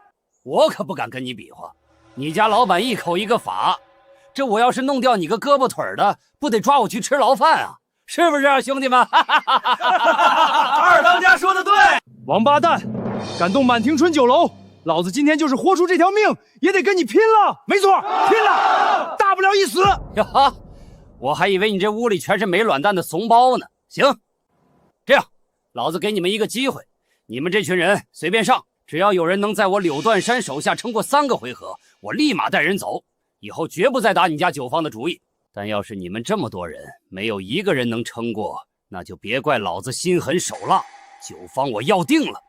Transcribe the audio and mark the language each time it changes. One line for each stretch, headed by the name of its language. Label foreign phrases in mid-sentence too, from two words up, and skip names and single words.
Chinese: 我可不敢跟你比劃，你家老闆一口一個法，這我要是弄掉你個胳膊腿的，不得抓我去吃牢飯啊？是不是啊，兄弟們？二當家說的對，王八蛋，敢動滿庭春酒樓，老子今天就是活出這條命，也得跟你拼了！沒錯，拼了，大不了一死。呀，我還以為你這屋裡全是沒卵蛋的慫包呢。行，這樣，老子給你們一個機會，你們這群人隨便上。只要有人能在我柳段山手下撐過3個回合，我立馬帶人走，以後絕不再打你家酒坊的主意。但要是你們這麼多人，沒有一個人能撐過，那就別怪老子心狠手辣，酒坊我要定了。